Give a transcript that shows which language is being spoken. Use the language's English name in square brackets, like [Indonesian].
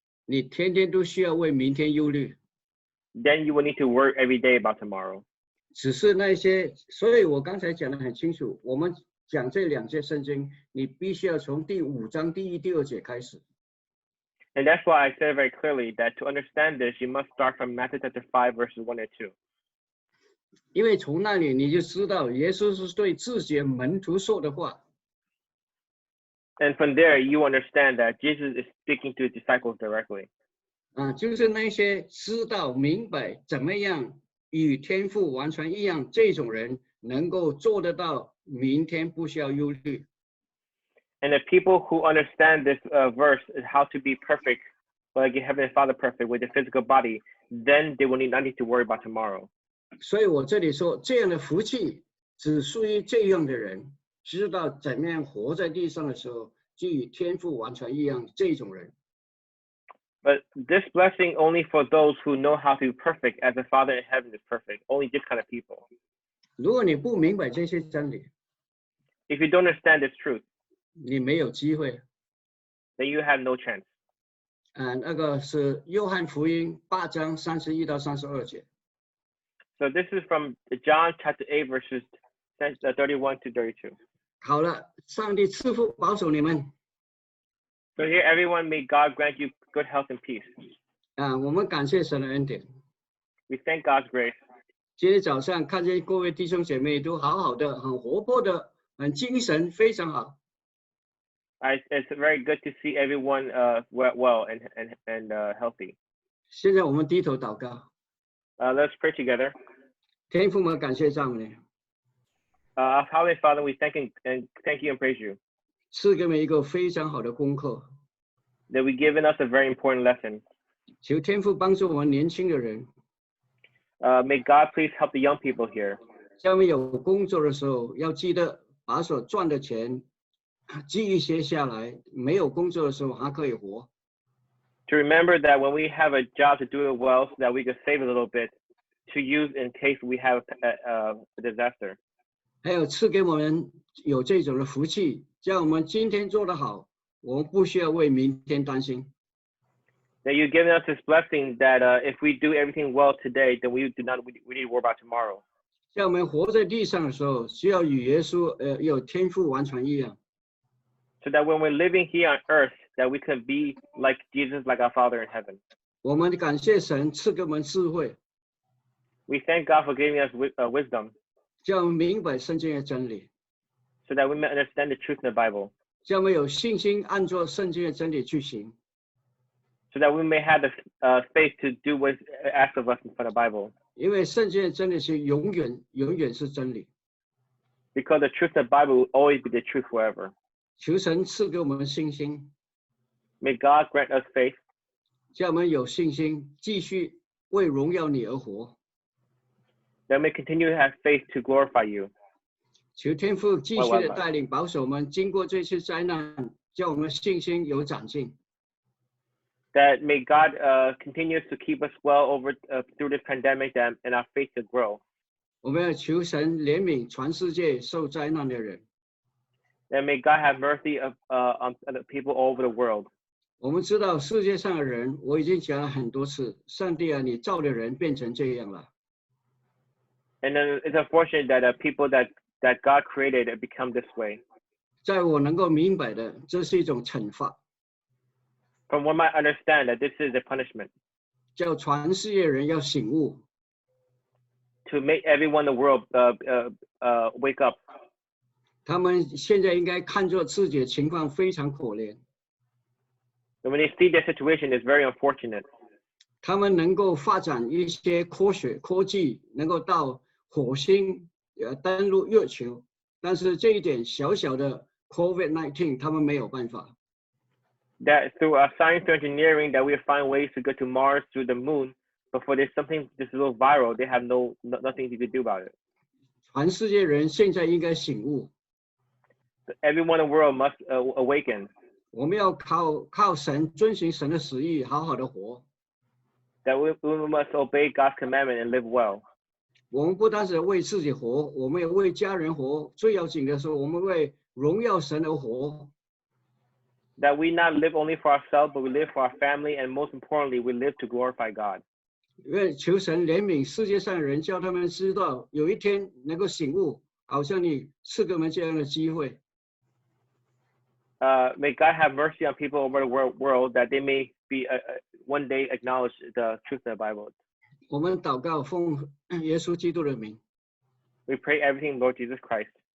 [Chinese] 你天天都需要为明天忧虑。 [English] then you will need to worry every day about tomorrow. [Chinese] 只是那些，所以我刚才讲得很清楚，我们讲这2节圣经，你必须要从第5章第1、第2节开始。 [English] And that's why I said very clearly that to understand this, you must start from Matthew chapter 5, verses 1 and 2. [Chinese] 因为从那里你就知道耶稣是对自己的门徒说的话。 [English] And from there, you understand that Jesus is speaking to his disciples directly. [Chinese] 就是那些知道明白怎么样与天父完全一样这种人，能够做得到明天不需要忧虑。 [English] And the people who understand this verse is how to be perfect, like your heavenly Father perfect with the physical body, then they will not need to worry about tomorrow. [Chinese] 所以我这里说，这样的福气只属于这样的人，知道怎么样活在地上的时候，就与天父完全一样这种人。 [English] But this blessing only for those who know how to be perfect as the Father in heaven is perfect, only this kind of people. [Chinese] 如果你不明白这些真理， [English] If you don't understand this truth, [Chinese] 你没有机会。 [English] then you have no chance. [Chinese] 那个是约翰福音8章31到32节。 [English] So this is from John chapter 8, verses 31 to 32. [Chinese] 好了，上帝赐福保守你们。 [English] So here, everyone, may God grant you good health and peace. [Chinese] 我们感谢神的恩典。 [English] We thank God's grace. [Chinese] 今天早上看见各位弟兄姐妹都好好的，很活泼的，很精神，非常好。 [English] It's very good to see everyone well and healthy. [Chinese] 现在我们低头祷告。 [English] Let's pray together. [Chinese] 天父，我们感谢赞美你。 [English] Our Heavenly Father, we thank you and praise you. [Chinese] 赐给我们一个非常好的功课。 [English] That we given us a very important lesson. [Chinese] 求天父帮助我们年轻的人。 [English] May God please help the young people here. [Chinese] 在我们有工作的时候，要记得把所赚的钱记一些下来，没有工作的时候还可以活。 [English] To remember that when we have a job to do it well, so that we can save a little bit to use in case we have a disaster. [Chinese] 还有赐给我们有这种的福气，叫我们今天做得好，我们不需要为明天担心。 [English] That you've given us this blessing that if we do everything well today, then we need to worry about tomorrow. [Chinese] 在我们活在地上的时候，需要与耶稣有天赋完全一样。 [English] So that when we're living here on earth, that we can be like Jesus, like our Father in heaven. [Chinese] 我们感谢神赐给我们智慧。 [English] We thank God for giving us wisdom. [Chinese] 叫我们明白圣经的真理。 [English] So that we may understand the truth in the Bible. [Chinese] 叫我们有信心按照圣经的真理去行。 [English] So that we may have the faith to do what is asked of us in front of the Bible. [Chinese] 因为圣经的真理是永远是真理。 [English] Because the truth in the Bible will always be the truth forever. [Chinese] 求神赐给我们信心。 [English] May God grant us faith. [Chinese] 叫我们有信心，继续为荣耀你而活。 [English] That we may continue to have faith to glorify you. [Chinese] 求天父继续的带领保守我们，经过这次灾难，叫我们信心有长进。 [English] That may God continue to keep us well over through this pandemic and our faith to grow. [Chinese] 我们要求神怜悯全世界受灾难的人。 [English] That may God have mercy on the people all over the world. [Chinese] 我们知道世界上的人，我已经讲了很多次，上帝啊，你造的人变成这样了。 [English] And then it's unfortunate that people that God created become this way. [Chinese] 在我能够明白的，这是一种惩罚。 [English] From what I understand, that this is a punishment. [Chinese] 叫全世界人要醒悟。 [English] To make everyone in the world wake up. [Chinese] 他们现在应该看作自己的情况非常可怜。 [English] And when they see their situation, it's very unfortunate. [Chinese] 他们能够发展一些科技，能够到火星登陆月球，但是这一点小小的 COVID-19 他们没有办法。 [English] That through science and engineering, that we find ways to go to Mars, to the moon, but for this something this little viral, they have nothing you could do about it. [Chinese] 全世界人现在应该醒悟。 [English] Everyone in the world must awaken. [Chinese] 我们要靠神，遵循神的旨意，好好的活。 [English] That we must obey God's commandment and live well. [Chinese] 我们不单是为自己活，我们也为家人活。最要紧的是，我们为荣耀神而活。 [English] That we not live only for ourselves, but we live for our family, and most importantly, we live to glorify God. [Chinese] 因为求神怜悯世界上的人，叫他们知道有一天能够醒悟，好像你赐给我们这样的机会。 [English] May God have mercy on people over the world that they may be one day acknowledge the truth of the Bible. [Chinese] 我们祷告奉耶稣基督的名。 [English] We pray everything, Lord Jesus Christ.